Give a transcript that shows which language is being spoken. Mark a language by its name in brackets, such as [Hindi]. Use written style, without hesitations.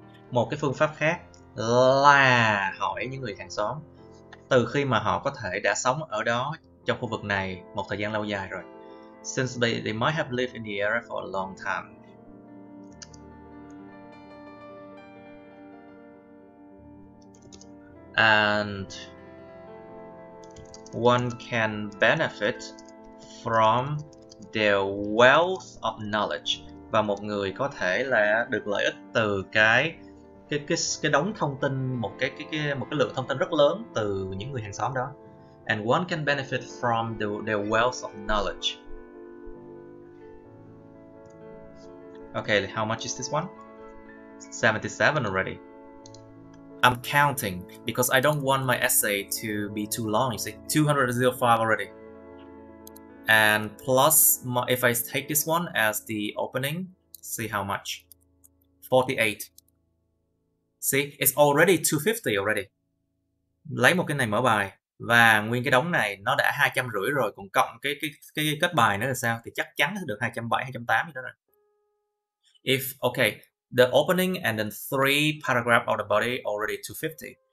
[Vietnamese] Một cái phương pháp khác là hỏi những người hàng xóm từ khi mà họ có thể đã sống ở đó trong khu vực này một thời gian lâu dài rồi. [English] Since they might have lived in the area for a long time. And one can benefit from their wealth of knowledge. [Vietnamese] Và một người có thể là được lợi ích từ cái đống thông tin, một cái lượng thông tin rất lớn từ những người hàng xóm đó. [English] And one can benefit from their wealth of knowledge. Okay, how much is this one? 77 already. I'm counting because I don't want my essay to be too long. You see, 205 already. And plus, if I take this one as the opening, see how much? 48. See, it's already 250 already. [Vietnamese] Lấy một cái này mở bài và nguyên cái đống này nó đã 250 rồi, còn cộng cái kết bài nữa là sao? Thì chắc chắn được 270, 280 đó rồi. [English] If okay, the opening and then 3 paragraph of the body already 250.